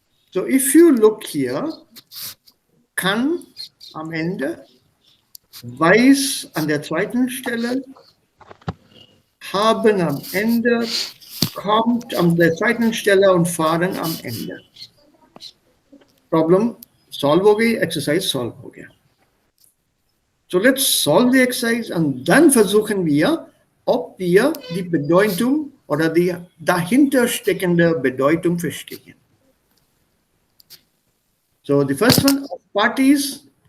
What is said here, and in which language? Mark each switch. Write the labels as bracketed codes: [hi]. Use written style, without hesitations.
[en] So if you look here, [de] kann am Ende, weiß an der zweiten Stelle, haben am Ende, kommt an der zweiten Stelle und fahren am Ende. [hi] Problem solve हो गई, exercise solve हो गया. [en] So let's solve the exercise [de] und dann versuchen wir, ob wir die Bedeutung oder die dahinter steckende Bedeutung verstehen. [en] So the first one, parties.